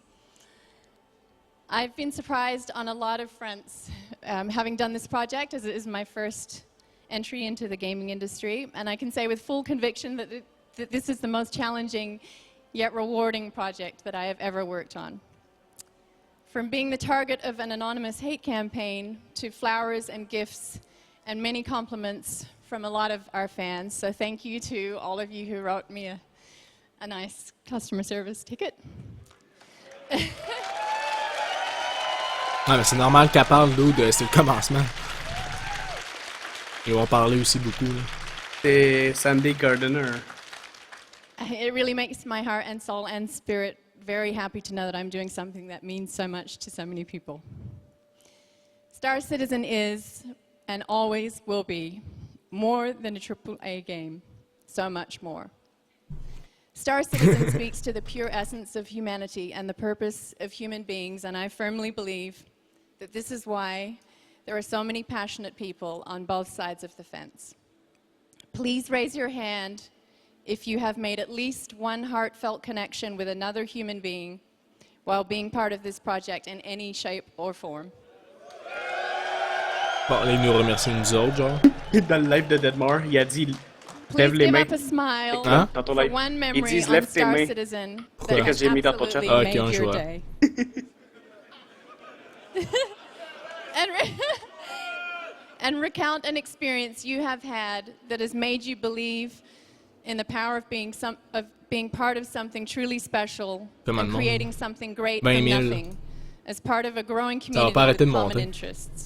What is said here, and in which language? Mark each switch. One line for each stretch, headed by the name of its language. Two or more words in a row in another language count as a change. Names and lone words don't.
English: I've been surprised on a lot of fronts having done this project, as it is my first entry into the gaming industry, and I can say with full conviction that this is the most challenging yet rewarding project that I have ever worked on. From being the target of an anonymous hate campaign to flowers and gifts and many compliments from a lot of our fans, so thank you to all of you who wrote me a nice customer service ticket.
French: Ouais, mais c'est normal qu'elle parle d'eau, c'est le commencement. Ils vont parler aussi beaucoup. Là. C'est Sandy Gardner.
English: It really makes my heart and soul and spirit very happy to know that I'm doing something that means so much to so many people. Star Citizen is, and always will be, more than a AAA game. So much more. Star Citizen speaks to the pure essence of humanity and the purpose of human beings, and I firmly believe that this is why there are so many passionate people on both sides of the fence. Please raise your hand if you have made at least one heartfelt connection with another human being while being part of this project in any shape or form.
French: Bon, là, il nous remercie nous autres, genre. Dans le live de DEADMEURT, il a dit
English: Please
French: lève les
English: give
French: mains.
English: up a smile
French: Hein? Dans ton
English: for
French: live.
English: one
French: Ils
English: memory
French: disent
English: on
French: lève tes
English: Star
French: mains.
English: Citizen
French: Pourquoi?
English: that
French: Que j'ai mis dans ton
English: absolutely
French: chat. Ah, ok,
English: made
French: on
English: your
French: joue.
English: day. And recount an experience you have had that has made you believe in the power of being part of something truly special and creating something great from nothing as part of a growing community with common interests.